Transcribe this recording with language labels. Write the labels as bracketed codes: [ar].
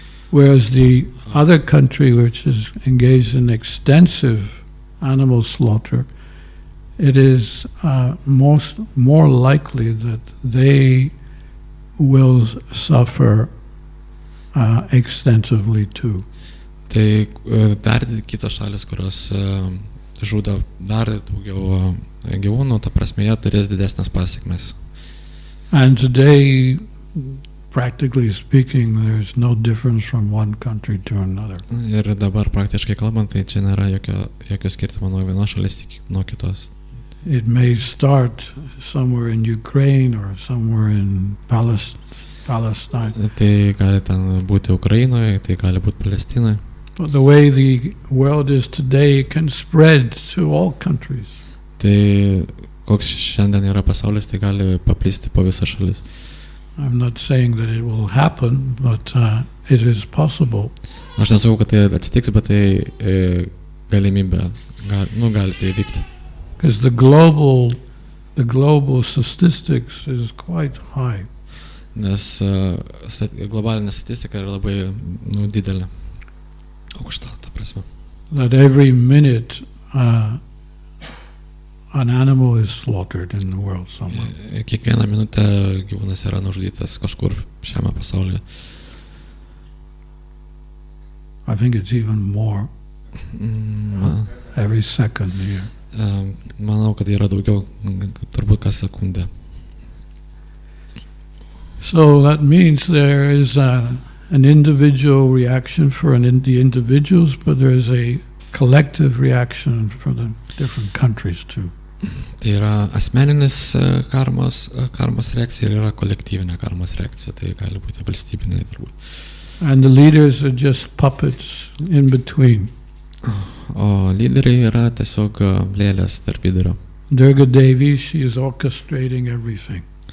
[en] Whereas the other country which is engaged in extensive animal slaughter, it is more likely that they will suffer extensively too. [lt] Tai dar kitos šalis, kurios žudo dar daugiau gyvūnų, ta prasme, jie turės didesnės pasiekmes. [en] And today, practically speaking, there's no difference from one country to another. [lt] Ir dabar praktiškai kalbant, tai čia nėra jokio skirtumo nuo vienos šalies nuo kitos. [en] It may start somewhere in Ukraine or somewhere in Palestine. [lt] Tai gali ten būti Ukrainoje, tai gali būti Palestinoje. [en] But the way the world is today, it can spread to all countries. [lt] Tai koks šiandien yra pasaulis, tai gali paplisti po visą šalis. [en] I'm not saying that it will happen, but it is possible. [lt] Aš nesakau, kad tai atsitiks, bet tai galimybė, gali tai vykti. [en] Because the global statistics is quite high. [lt] Nes globalinė statistika yra labai didelė, aukšta, ta prasme. [en] That every minute an animal is slaughtered in the world somewhere. [lt] Kiekvieną minutę gyvūnas yra nužudytas kažkur šiame pasaulyje. [en] I think it's even more every second here. [lt] Manau, kad yra daugiau, turbūt kas sekundę. [en] So that means there is an individual reaction for the individuals, but there is a collective reaction for the different countries too. [lt] Tai yra asmeninis karmos reakcija ir yra kolektyvinė karmos reakcija, tai gali būti valstybinė turbūt. [en] And the leaders are just puppets in between. [lt] O lyderiai yra tiesiog lėlės tarp vidurio. [en] Durga Devi, she is orchestrating everything.